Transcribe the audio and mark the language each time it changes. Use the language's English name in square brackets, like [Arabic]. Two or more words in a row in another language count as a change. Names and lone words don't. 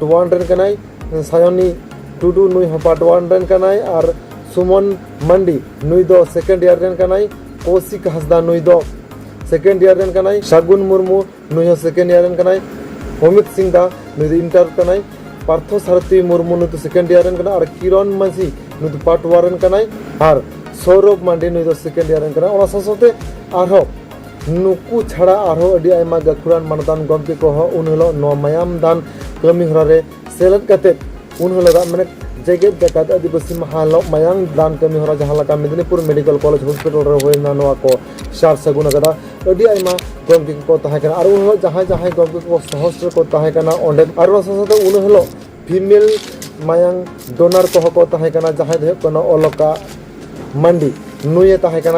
[Santali] 1 रेन कनाय, सायनी टुडू नुई हो पार्ट 1 रेन कनाय, और सुमन मंडी नुई दो [English] second year [Santali] रेन कनाय, कौशिक हंसदा नुई दो [English] second year [Santali] रेन कनाय, सागुन मुर्मू नुई हो [English] second year [Santali] रेन कनाय, अमित सिंह दा नुई दो इंटर कनाय, पार्थ सारथी मुर्मू नुई दो [English] second year [Santali] रेन कनाय, और किरण मांझी नुई दो पार्ट 1 रेन कनाय, और सौरभ मांडी नुई दो [English] second year [Santali] रेन कनाय। ओना साथे आरो नुकु छाड़ा आरो अडी आयमा गाखुरान मानतान गमके को हो उन हिलो नो मायाम दान कमी हरा रे सेलेद कते उन हिलो माने जेगेत जाकात आदिवासी महालो मायांग दान कमी हरा जहां लका मेदिनीपुर मेडिकल कॉलेज हॉस्पिटल रे होइना नोआ को सार सगुन कदा अडी आयमा गमके को ताहे कना। और उन हिलो जहां जहां गमके को सहस्त्र को ताहे कना ओंडे और साथे उन हिलो फीमेल मायांग डोनर को को ताहे कना जहां दे कोना ओलका मंडी नुये ताहे कना।